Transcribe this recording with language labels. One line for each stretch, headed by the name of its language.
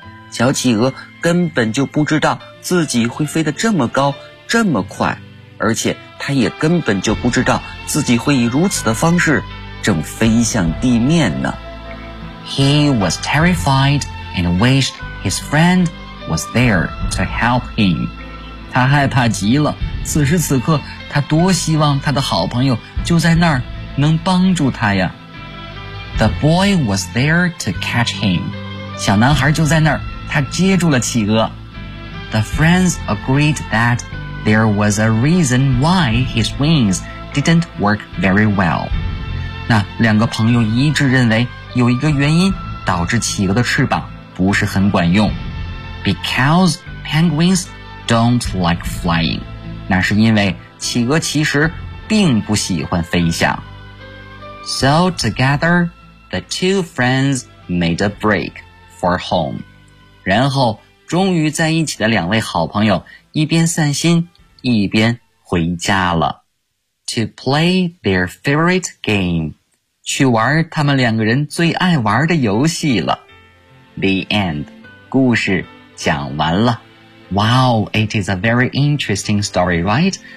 Chinese: 小企鹅根本就不知道自己会飞得这么高，这么快，而且他也根本就不知道自己会以如此的方式正飞向地面呢。
English: He was terrified and wished his friend was there to help him.
Chinese: 他害怕极了，此时此刻他多希望他的好朋友就在那儿能帮助他呀。
English: The boy was there to catch him.
Chinese: 小男孩就在那儿，他接住了企鹅。
English: The friends agreed that there was a reason why his wings didn't work very well.
Chinese: 那两个朋友一致认为有一个原因导致企鹅的翅膀不是很管用。
English: Because penguins don't like flying.
Chinese: 那是因为企鹅其实并不喜欢飞翔。
English: So together, the two friends made a break for home.
Chinese: 然后终于在一起的两位好朋友一边散心一边回家了。
English: To play their favorite game.
Chinese: 去玩他们两个人最爱玩的游戏了。
English: The end.
Chinese: 故事讲完了。
English: Wow, it is a very interesting story, right?